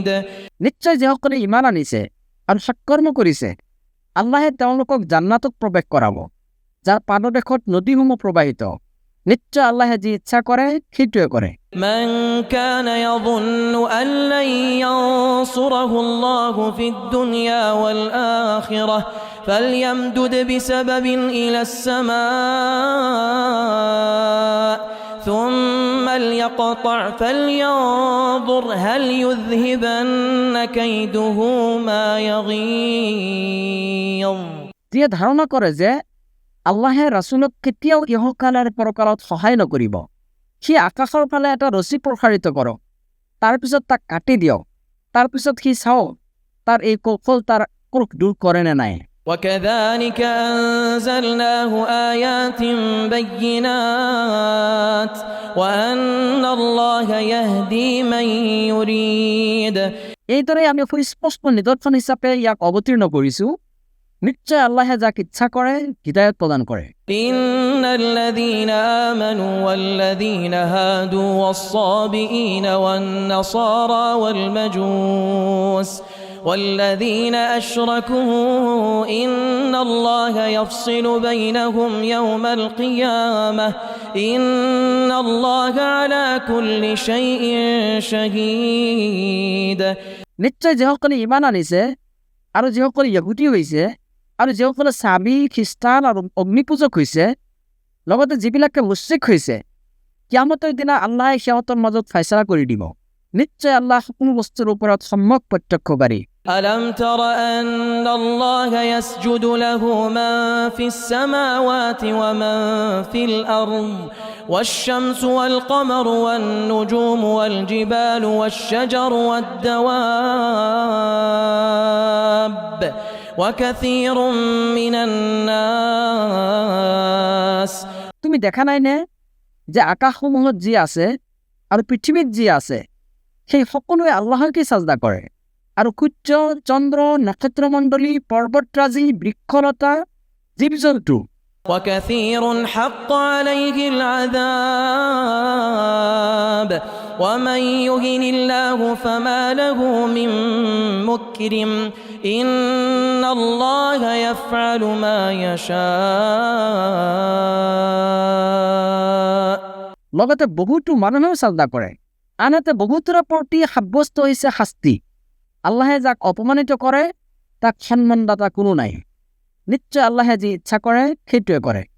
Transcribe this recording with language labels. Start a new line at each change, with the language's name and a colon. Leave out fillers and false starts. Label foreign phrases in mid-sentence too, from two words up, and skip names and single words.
Assamese: নিশ্চয় যিসকলে ইমান আনিছে আৰু সৎকৰ্ম কৰিছে, আল্লাহে তেওঁলোকক জান্নাতত প্ৰৱেশ কৰাব, যাৰ পাদদেশত নদীসমূহ প্ৰবাহিত। নিশ্চয় আল্লাহে যি ইচ্ছা কৰে সেইটোৱে কৰে।
Arabic: من كان يظن أن لن ينصره الله في الدنيا والآخرة فليمدد بسبب إلى السماء ثم ليقطع فلينظر هل يذهبن كيده ما يغيظ।
Assamese: যিয়ে ধাৰণা কৰে যে আল্লাহে ৰাছুলক কেতিয়াও ইহকাল আৰু পৰকালত সহায় নকৰিব, সি আকাশৰ ফালে এটা ৰছী প্ৰসাৰিত কৰক, তাৰপিছত তাক কাটি দিয়ক, তাৰপিছত সি চাওক তাৰ এই কৌশল তাৰ ক্ৰোধ দূৰ কৰে নে নাই।
Arabic: وكذلك أنزلناه آيات بينات وأن الله يهدي من يريد।
Assamese: এইদৰে আমি সুস্পষ্ট নিদৰ্শন হিচাপে ইয়াক অৱতীৰ্ণ কৰিছোঁ। নিশ্চয় আল্লাহে যাক ইচ্ছা কৰে হিদায়ত প্ৰদান কৰে।
Arabic: إن الذين آمنوا والذين هادوا والصابئين والنصارى والمجوس والذين أشركوا إن الله يفصل بينهم يوم القيامة إن الله على كل شيء شهيد।
Assamese: নিশ্চয় যিসকলে ইমান আনিছে আৰু যিসকলে ইহুদী হৈছে আৰু যিসকলে চাবি খ্ৰীষ্টান আৰু অগ্নিপূজক হৈছে, লগতে যিবিলাকে মুশ্ৰিক হৈছে, কিয়ামতৰ দিনা আল্লাহে সিহঁতৰ মাজত ফাইছলা কৰি দিব। নিশ্চয় আল্লাহ সকলো বস্তুৰ ওপৰত সম্যক প্ৰত্যক্ষকাৰী।
Arabic: ألم تر أن الله يسجد له من في السماوات ومن في الأرض والشمس والقمر والنجوم والجبال والشجر والدواب وكثير من الناس।
Assamese: তুমি দেখা নাই নে যে আকাশসমূহত যি আছে আৰু পৃথিৱীত যি আছে সেই সকলোৱে আল্লাহকে সাজদা কৰে আৰু সূৰ্য চন্দ্ৰ নক্ষত্ৰমণ্ডলী পৰ্বতৰাজি বৃক্ষলতা জীৱ-জন্তু
Arabic: وكثير حق عليه العذاب ومن يهن الله فما له من مكرم إن الله يفعل ما يشاء
Assamese: লগতে বহুতো মানুহেও সাজদা কৰে আনহাতে বহুতৰ প্ৰতি সাব্যস্ত হৈছে শাস্তি আল্লাহে যাক অপমানিত কৰে তাক সন্মানদাতা কোনো নাই নিশ্চয় আল্লাহে যি ইচ্ছা কৰে সেইটোৱে কৰে